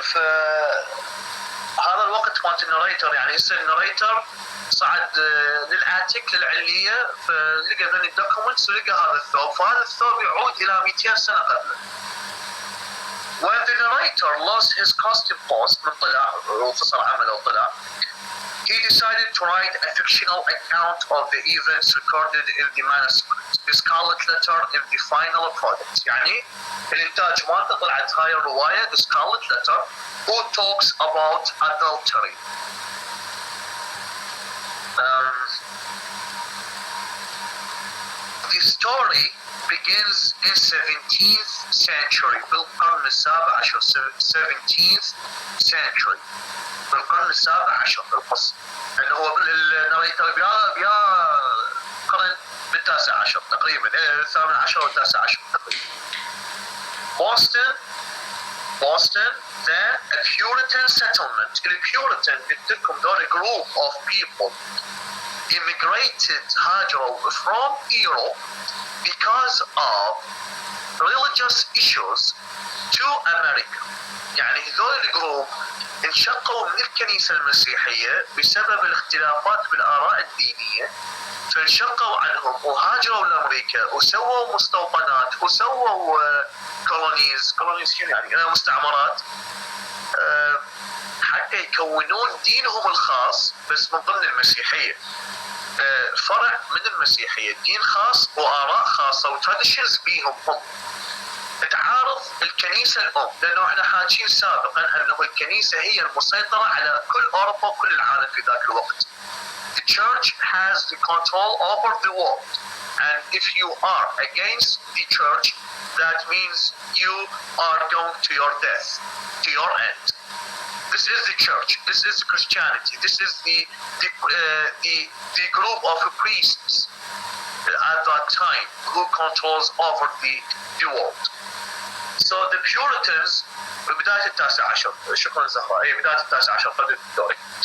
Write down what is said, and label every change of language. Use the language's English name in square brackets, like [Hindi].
[Arabic] فهذا الوقت مالت الناريتر، يعني هسه الناريتر صعد للاتيك للعليه، فلقى ذني الدوكيومنتس ولقى هذا الثوب، فهذا الثوب يعود الى 200 سنه قبله. [English] When the narrator lost his costume post [Arabic] من طلع وفصل عمله وطلع، [English] he decided to write a fictional account of the events recorded in the manuscript, the scarlet letter in the final product. [Arabic] يعني الانتاج مالته طلعت هاي الروايه [English] the scarlet letter who talks about adultery. The story begins in 17th century [Arabic] بالقرن السابع عشر. 17th century بالقرن السابع عشر القصة، لأنه هو الناريتر بيا قرن بالتاسع عشر تقريبا، الثامن عشر والتاسع عشر تقريبا. [English] Boston then a Puritan settlement. [Arabic] البيوريتان قلت لكم دول [English] group of people immigrated هاجروا from Europe because of religious issues to America. [Arabic] يعني هذول الجروب انشقوا من الكنيسة المسيحية بسبب الاختلافات بالآراء الدينية، فانشقوا عنهم وهاجروا لأمريكا وسووا مستوطنات وسووا كولونيز يعني مستعمرات حتى يكونون دينهم الخاص بس من ضمن المسيحية، فرع من المسيحية، دين خاص وآراء خاصة وتراديشنز بيهم هم. تعارض الكنيسة الأم، لأنه احنا حاكين سابقا أنه الكنيسة هي المسيطرة على كل أوروبا وكل العالم في ذاك الوقت. [English] The church has the control over the world, and if you are against the church, that means you are going to your death, to your end. This is the church. This is Christianity. This is the group of priests at that time who controls over the world. So the Puritans [Arabic] بداية التاسع عشر، شكرا زهراء، أي بداية التاسع عشر قبل الدوري.